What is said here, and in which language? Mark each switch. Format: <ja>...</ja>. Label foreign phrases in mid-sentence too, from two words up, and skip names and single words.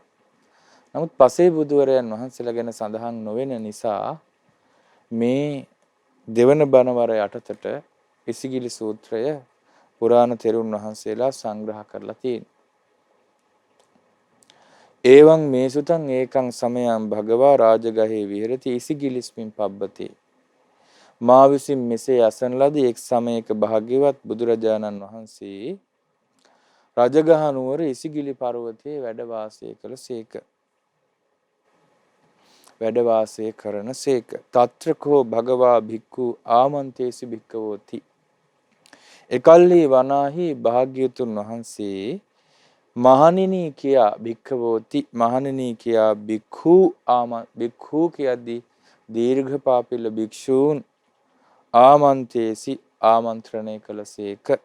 <si>නමුත් පසේ බුදුවරයන් වහන්සේලා ගැන සඳහන් නොවන නිසා මේ දෙවන බණවර යටතට ඉසිගිලි සූත්‍රය පුරාණ තෙරුන් වහන්සේලා සංග්‍රහ කරලා තියෙනවා.</si> <pi>එවං මේ සුතං ඒකං සමයං භගවා රාජගහේ විහෙරති ඉසිගිලිස්මින් පබ්බතේ.</pi> <si>මා විසින් මෙසේ අසන ලද එක් සමයක භාග්‍යවත් බුදුරජාණන් වහන්සේ රජගහ නුවර ඉසිගිලි පර්වතයේ වැඩ වාසය කරන සේක.</si> <pi>තත්‍රකෝ භගවා භික්ඛු ආමන්තේසි භික්ඛවෝති.</pi> <si>එකල්හි වනාහි භාග්‍යතුන් වහන්සේ මහණෙනි කියා භික්ඛවෝති මහණෙනි කියා භික්ඛු කියද්දී දීර්ඝ පාපිල භික්ෂූන් ආමන්තේසි ආමන්ත්‍රණය කළසේක.</si>